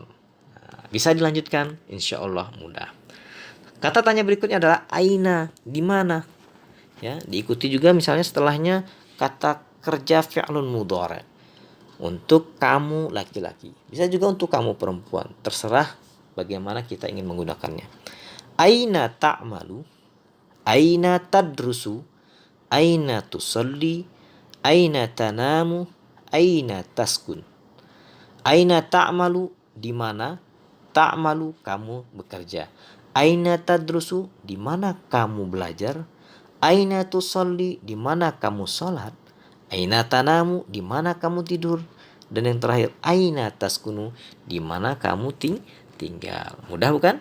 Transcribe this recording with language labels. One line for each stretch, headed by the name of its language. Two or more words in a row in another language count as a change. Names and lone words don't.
Indonesian: Nah, bisa dilanjutkan,
Arabic: إن شاء الله
Indonesian: mudah. Kata tanya berikutnya adalah aina, di mana? Ya, diikuti juga misalnya setelahnya kata kerja
Arabic: فعل مضارع.
Indonesian: Untuk kamu laki-laki. Bisa juga untuk kamu perempuan. Terserah bagaimana kita ingin menggunakannya.
Arabic: أين تعمل؟ أين تدرس? أين تصلي؟ أين تنام? أين تسكن؟ أين تعمل?
Indonesian: Di mana? Ta'malu, kamu bekerja.
Arabic: أين تدرس?
Indonesian: Di mana kamu belajar?
Arabic: أين تصلي?
Indonesian: Di mana kamu sholat?
Arabic: أين تنام?
Indonesian: Di mana kamu tidur? Dan yang terakhir,
Arabic: أين تسكن?
Indonesian: Di mana kamu tinggal? Mudah bukan?